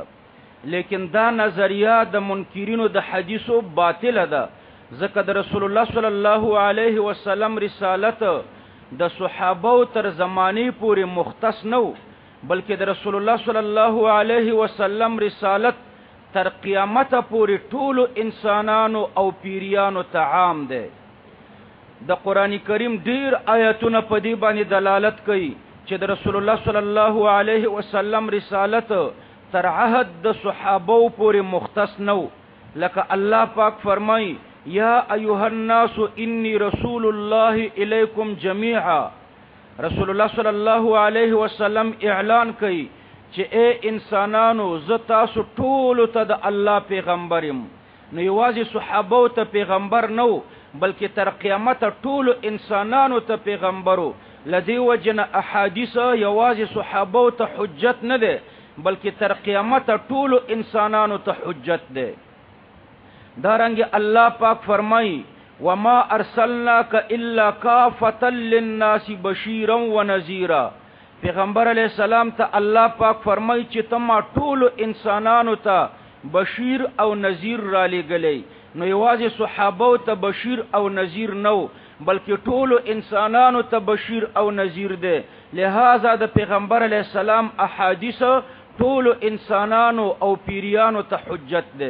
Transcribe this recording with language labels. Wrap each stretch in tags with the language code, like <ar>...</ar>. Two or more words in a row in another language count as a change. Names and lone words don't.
<ps>لیکن دا نظریه د منکرینو د حدیثو باطل ده، ځکه د رسول الله صلی الله علیه وسلم رسالت د صحابه تر زمانی پورې مختص نو، بلکې د رسول الله صلی الله علیه وسلم رسالت تر قیامت پورې ټول انسانانو او پیریانو ته عام ده. د قران کریم ډیر آیاتونه په دې باندې دلالت کوي چې د رسول الله صلی الله علیه وسلم رسالت تر عهد د صحابه پورې مختص نو. لکه الله پاک فرمای</ps> <ar>یا ایها الناس انی رسول الله الیکم جميعا.</ar> <ps>رسول الله صلی الله علیه وسلم اعلان کوي چې اے انسانانو زه تاسو ټول ته د الله پیغمبر يم. نو یوازې صحابه ته پیغمبر نو، بلکې تر قیامت ټول انسانانو ته پیغمبرو. لدی وجنه احادیث یوازې صحابه ته حجت نه ده، بلکې تر قیامت ټول انسانانو ته حجت ده. دارنګ الله پاک فرمای</ps> <ar>وما ارسلناک الا کافة للناس بشیرا ونذیرا.</ar> <ps>پیغمبر علیہ السلام ته الله پاک فرمای چې تم ټول انسانانو ته بشیر او نذیر را لګلې. نو یوازې صحابه ته بشیر او نذیر نو، بلکې ټول انسانانو ته بشیر او نذیر ده. لہذا د پیغمبر علیہ السلام احادیث ټول انسانانو او پیریانو ته حجت ده.</ps>